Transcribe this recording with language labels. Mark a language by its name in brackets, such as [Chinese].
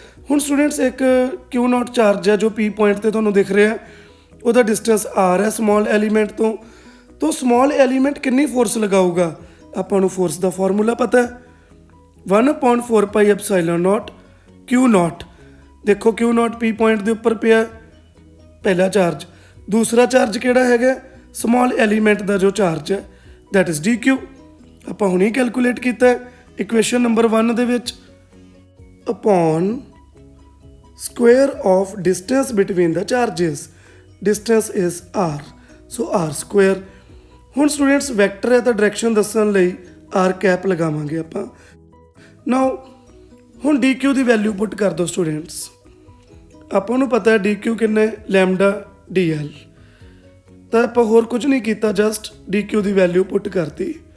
[Punjabi] ਹੁਣ ਸਟੂਡੈਂਟਸ ਇੱਕ Q0 charge ਹੈ ਜੋ P ਪੁਆਇੰਟ ਤੇ ਤੁਹਾਨੂੰ ਦਿਖ ਰਿਹਾ, ਉਹਦਾ ਡਿਸਟੈਂਸ r ਹੈ ਸਮੋਲ ਐਲੀਮੈਂਟ ਤੋਂ ਸਮੋਲ ਐਲੀਮੈਂਟ ਕਿੰਨੀ ਫੋਰਸ ਲਗਾਊਗਾ? ਆਪਾਂ ਨੂੰ ਫੋਰਸ ਦਾ ਫਾਰਮੂਲਾ ਪਤਾ ਹੈ 1/4 ਪਾਈ ਐਪਸਾਈਲਨ ਨੋਟ Q0। ਦੇਖੋ Q0 P ਪੁਆਇੰਟ ਦੇ ਉੱਪਰ ਪਿਆ ਪਹਿਲਾ ਚਾਰਜ, ਦੂਸਰਾ ਚਾਰਜ ਕਿਹੜਾ ਹੈਗਾ? ਸਮੋਲ ਐਲੀਮੈਂਟ ਦਾ ਜੋ ਚਾਰਜ ਹੈ [English] That is dq। [Punjabi] ਆਪਾਂ ਹੁਣੇ ਕੈਲਕੂਲੇਟ ਕੀਤਾ ਹੈ ਇਕੁਏਸ਼ਨ ਨੰਬਰ 1 ਦੇ ਵਿੱਚ, [English] Upon square of distance between the charges, distance is r, so r square। [Punjabi] ਹੁਣ ਸਟੂਡੈਂਟਸ ਵੈਕਟਰ ਹੈ ਤਾਂ ਡਾਇਰੈਕਸ਼ਨ ਦੱਸਣ ਲਈ r ਕੈਪ ਲਗਾਵਾਂਗੇ ਆਪਾਂ। ਨਾਓ ਹੁਣ dq ਦੀ ਵੈਲਿਊ ਪੁੱਟ ਕਰ ਦਿਓ ਸਟੂਡੈਂਟਸ। ਆਪਾਂ ਨੂੰ ਪਤਾ ਹੈ dq ਕਿੰਨਾ ਹੈ? Lambda dl। ਤਾਂ ਆਪਾਂ ਹੋਰ ਕੁਝ ਨਹੀਂ ਕੀਤਾ, ਜਸਟ dq ਦੀ ਵੈਲਿਊ ਪੁੱਟ ਕਰਤੀ।